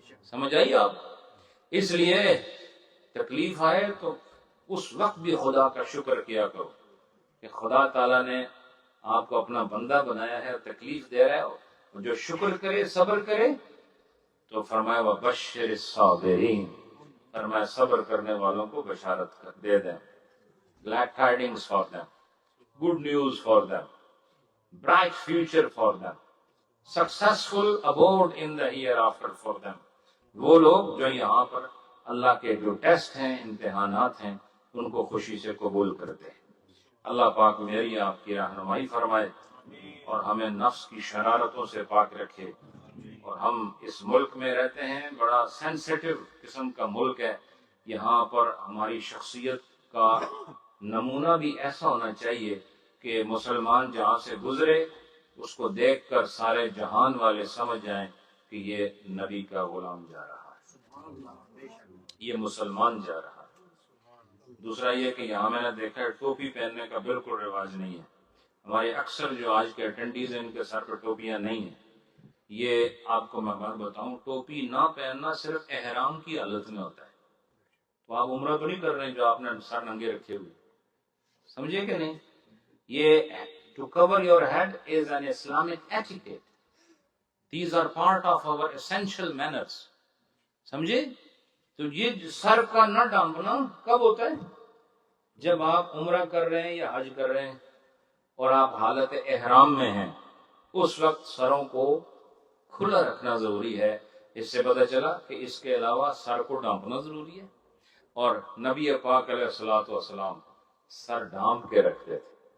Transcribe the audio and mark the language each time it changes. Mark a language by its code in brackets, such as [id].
[ur] سمجھ آئیے آپ؟ اس لیے تکلیف آئے تو اس وقت بھی خدا کا شکر کیا کرو کہ خدا تعالیٰ نے آپ کو اپنا بندہ بنایا ہے, تکلیف دے رہا ہے, اور جو شکر کرے صبر کرے تو فرمایا [ar] وَبَشِّرِ الصَّابِرِينَ, [ur] فرمایا صبر کرنے والوں کو بشارت دے دیں. [en] glad tidings for them, good news for them. bright future for them, successful abode in the hereafter for them. [ur] وہ لوگ جو یہاں پر اللہ کے جو ٹیسٹ ہیں، امتحانات ہیں، ان کو خوشی سے قبول کرتے ہیں۔ اللہ پاک میری آپ کی رہنمائی فرمائے اور ہمیں نفس کی شرارتوں سے پاک رکھے۔ اور ہم اس ملک میں رہتے ہیں، بڑا سینسیٹیو قسم کا ملک ہے، یہاں پر ہماری شخصیت کا نمونہ بھی ایسا ہونا چاہیے کہ مسلمان جہاں سے گزرے اس کو دیکھ کر سارے جہان والے سمجھ جائیں کہ یہ نبی کا غلام جا رہا ہے، یہ مسلمان جا رہا ہے۔ دوسرا یہ کہ یہاں میں نے دیکھا ہے ٹوپی پہننے کا بالکل رواج نہیں ہے۔ ہمارے اکثر جو آج کے اٹینڈیز ہیں ان کے سر پہ ٹوپیاں نہیں ہیں۔ یہ آپ کو میں بات بتاؤں، ٹوپی نہ پہننا صرف احرام کی حالت میں ہوتا ہے۔ تو آپ عمرہ تو نہیں کر رہے ہیں جو آپ نے سر ننگے رکھے ہوئے، سمجھے کہ نہیں؟ یہ [en] to cover your head is an Islamic etiquette. These are part of our essential manners. [ur] سمجھے؟ تو یہ سر کا نہ ڈھانپنا کب ہوتا ہے؟ جب آپ عمرہ کر رہے ہیں یا حج کر رہے ہیں اور آپ حالت احرام میں ہیں، اس وقت سروں کو کھلا رکھنا ضروری ہے۔ اس سے پتہ چلا کہ اس کے علاوہ سر کو ڈھانپنا ضروری ہے۔ اور نبی پاک علیہ الصلوۃ والسلام سر ڈھانپ کے رکھتے تھے،